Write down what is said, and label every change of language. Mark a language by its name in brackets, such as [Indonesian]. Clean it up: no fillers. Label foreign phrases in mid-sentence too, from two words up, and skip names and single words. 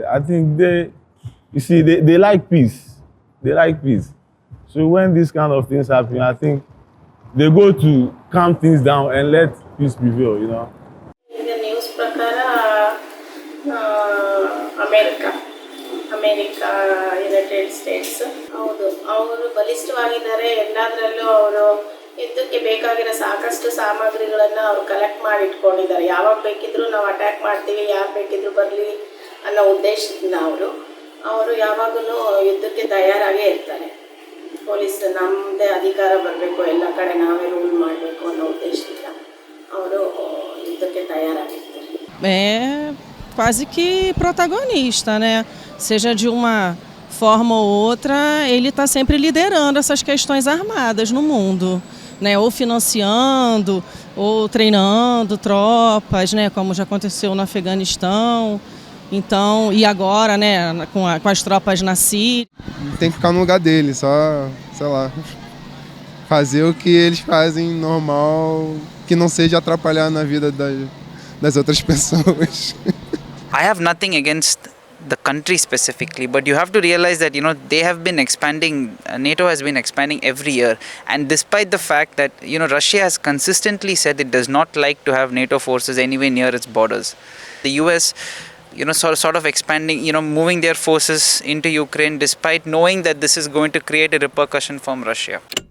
[English] I think they like peace. They like peace. So when these kind of things happen, I think they go to calm things down and let peace prevail, you know. In the news prakara, America, United States, [Kannada] ಅವರು ಬಲಿಷ್ಠವಾಗಿದ್ದಾರೆ. ಎಲ್ಲದರಲ್ಲೂ ಅವರು ಯುದ್ಧಕ್ಕೆ ಬೇಕಾಗಿರೋ ಸಾಕಷ್ಟು ಸಾಮಗ್ರಿಗಳನ್ನು ಅವರು ಕಲೆಕ್ಟ್ ಮಾಡಿ ಇಟ್ಕೊಂಡಿದ್ದಾರೆ. ಯಾವಾಗ ಬೇಕಿದ್ರೂ ನಾವು ಅಟ್ಯಾಕ್ ಮಾಡ್ತೀವಿ, ಯಾರು ಬೇಕಿದ್ರೂ ಬರಲಿ ಅನ್ನೋ ಉದ್ದೇಶದಿಂದ ಅವರು ಯಾವಾಗಲೂ ಯುದ್ಧಕ್ಕೆ ತಯಾರಾಗೇ ಇರ್ತಾರೆ. ಪೊಲೀಸ್ ನಮ್ಮದೇ ಅಧಿಕಾರ ಬರಬೇಕು, ಎಲ್ಲ ಕಡೆ ನಾವೇ ರೂಲ್ ಮಾಡಬೇಕು ಅನ್ನೋ ಉದ್ದೇಶದಿಂದ ಅವರು ಯುದ್ಧಕ್ಕೆ ತಯಾರಾಗಿರ್ತಾರೆ. [Portuguese] É quase que protagonista, né? Seja de uma forma ou outra, ele está sempre liderando essas questões armadas no mundo, né? Ou financiando, ou treinando tropas, né? Como já aconteceu no Afeganistão. Então, e agora, né? Com as tropas na Síria. Tem que ficar no lugar dele, só, sei lá, fazer o que eles fazem normal, que não seja atrapalhar na vida das outras pessoas. [English] I have nothing against the country specifically, but you have to realize that, you know, they have been expanding, NATO has been expanding every year, and despite the fact that, you know, Russia has consistently said it does not like to have NATO forces anywhere near its borders. The US, you know, sort of expanding, you know, moving their forces into Ukraine despite knowing that this is going to create a repercussion from Russia.